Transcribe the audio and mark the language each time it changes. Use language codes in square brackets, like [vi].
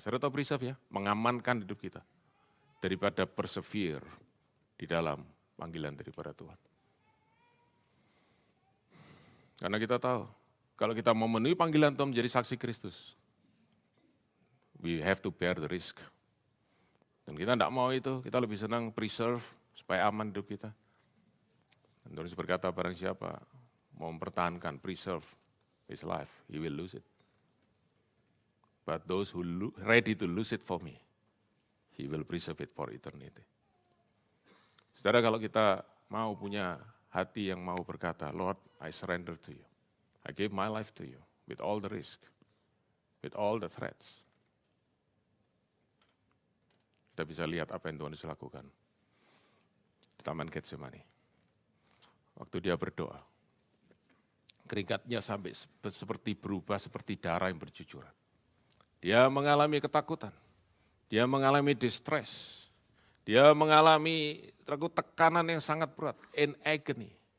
[id] Saya tahu preserve ya, mengamankan hidup kita daripada persevere di dalam panggilan daripada Tuhan. Karena kita tahu, kalau kita memenuhi panggilan Tuhan menjadi saksi Kristus, [en] we have to bear the risk. [id] Dan kita tidak mau itu, kita lebih senang preserve supaya aman hidup kita. Dan Tuhan berkata, barang siapa mau mempertahankan, [en] preserve his life, he will lose it. But those who ready to lose it for me, he will preserve it for eternity. [id] Saudara, kalau kita mau punya hati yang mau berkata, [en] Lord, I surrender to you. I give my life to you with all the risk, with all the threats. [id] Kita bisa lihat apa yang Tuhan Yesus lakukan di Taman Getsemani. Waktu dia berdoa, keringatnya sampai seperti berubah seperti darah yang bercucuran. Dia mengalami ketakutan, dia mengalami distress, dia mengalami tekanan yang sangat berat, [en] in agony.